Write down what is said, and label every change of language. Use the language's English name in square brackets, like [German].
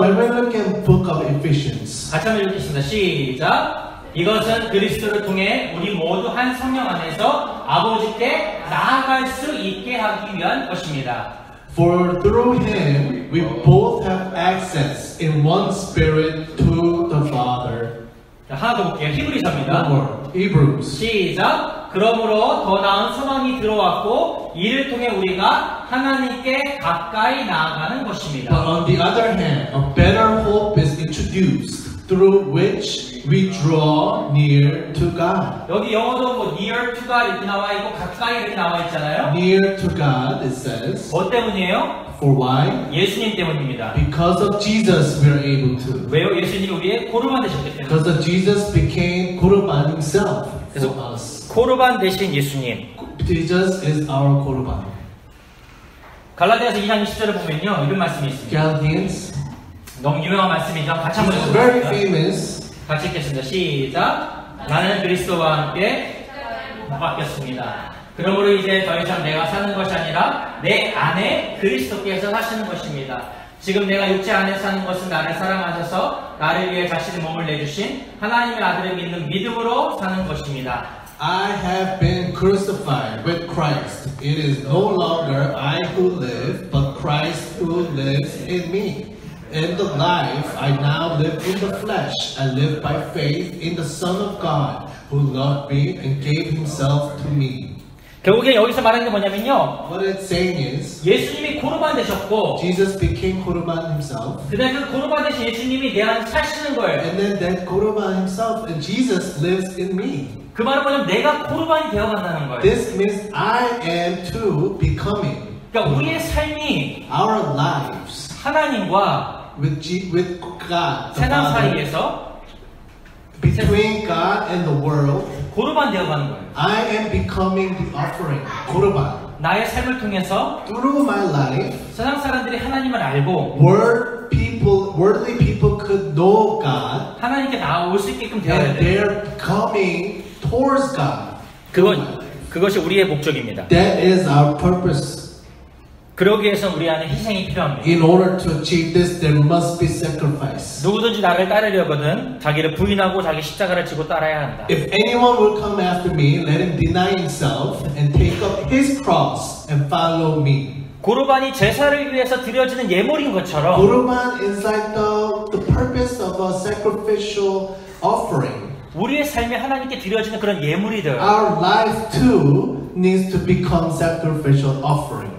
[English] when we look at book of Ephesians, [Korean] 같이 한번 읽겠습니다. 시작! 이것은 그리스도를 통해 우리 모두 한 성령 안에서 아버지께 나아갈 수 있게 하기 위한 것입니다. [English] for through him we both have access in one spirit to the Father. [Korean] 자, 하나 더 볼게요. 히브리서입니다. [English] Hebrews. [Korean] 시작! 그러므로 더 나은 소망이 들어왔고 이를 통해 우리가 하나님께 가까이 나아가는 [English] But [Korean] 것입니다. [English] on the other hand, a better hope is introduced through which we draw near to God. [Korean] 여기 영어도 뭐 [English] near to God [Korean] 이렇게 나와 있고 가까이 이렇게 나와 있잖아요. [English] Near to God, it says. [Korean] 뭐 때문이에요? [English] For why? [Korean] 예수님 때문입니다. [English] Because of Jesus, we are able to. [Korean] 왜요? 예수님이 우리의 코르반 되셨기 때문에. [English] Because of Jesus became Korban himself [Korean] 그래서 [English] for us. [Korean] 코르반 대신 예수님. [English] Jesus is our Korban. [Korean] 갈라디아서 2장 20절에 보면요 이런 말씀이 있습니다. [English] Galatians. [Korean] 너무 유명한 말씀이죠. 같이 한번 [English] It's very [Korean] 읽어보겠습니다. [English] famous. [Korean] 같이 읽겠습니다. 시작. 나는 그리스도와 함께 바뀌었습니다. 그러므로 이제 더 이상 내가 사는 것이 아니라 내 안에 그리스도께서 사시는 것입니다. 지금 내가 육체 안에 사는 것은 나를 사랑하셔서 나를 위해 자신의 몸을 내주신 하나님의 아들을 믿는 믿음으로 사는 것입니다. [English] I have been crucified with Christ. It is no longer I who live, but Christ who lives in me. In the life I now live in the flesh, I live by faith in the Son of God, who loved me and gave himself to me. [Korean] 결국에 여기서 말하는 게 뭐냐면요. [English] What it's saying is, [Korean] 예수님이 코르반 되셨고 [English] Jesus became Korban himself, [Korean] 그다음에 그 코르반 대신 예수님이 내 안에 사시는 거예요. [English] and then that Korban himself, and Jesus lives in me. [Korean] 그 말은 뭐냐면 내가 코르반이 되어간다는 거예요. [English] This means I am too becoming. [Korean] 그러니까 우리의 삶이 [English] Our lives [Korean] 하나님과 [English] with God, the [Korean] 세상 [English] Father, [Korean] 사이에서 [English] between God and the world, [Korean] 고르반 되어가는 거예요. [English] I am becoming the offering, korban. [Korean] 나의 삶을 통해서 [English] Through my life, [Korean] 세상 사람들이 하나님을 알고 [English] worldly people could know God, [Korean] 하나님께 나올 수 있게끔 되어야 [English] and [Korean] 돼요. [English] they're coming towards God. [Korean] 그것이 우리의 목적입니다. [English] That is our purpose. [Korean] 그러기 위해서 우리 안에 희생이 필요합니다. [English] In order to achieve this, there must be sacrifice. [Korean] 누구든지 나를 따르려거든 자기를 부인하고 자기 십자가를 지고 따라야 한다. [English] If anyone will come after me, let him deny himself and take up his cross and follow me. [Korean] 고르반이 제사를 위해서 드려지는 예물인 것처럼 [English] Korban is like the purpose of a sacrificial offering. [Korean] 우리의 삶이 하나님께 드려지는 그런 예물이 되어요. [English] Our life too needs to become sacrificial offering.